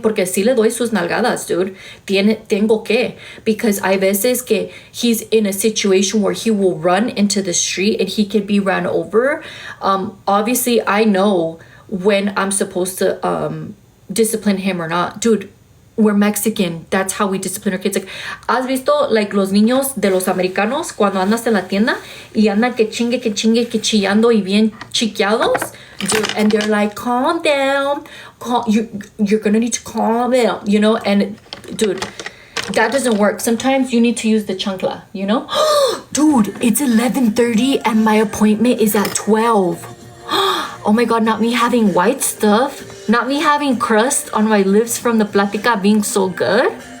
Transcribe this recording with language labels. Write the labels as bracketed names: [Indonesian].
[Spanish] Porque si le doy sus nalgadas, dude. Tengo que. [English] Because [Spanish] hay veces que [English] he's in a situation where he will run into the street and he can be run over. Obviously I know when I'm supposed to discipline him or not. Dude, we're Mexican. That's how we discipline our kids. Like, [Spanish] ¿has visto [English] like [Spanish] los niños de los americanos cuando andas en la tienda y andan que chingue, que chillando y bien chiqueados? [English] Dude, and they're like, calm down. You're gonna need to calm down, you know? And dude, that doesn't work. Sometimes you need to use the chancla, you know? Dude, it's 11:30 and my appointment is at 12. Oh my god, not me having white stuff, not me having crust on my lips from the platica being so good.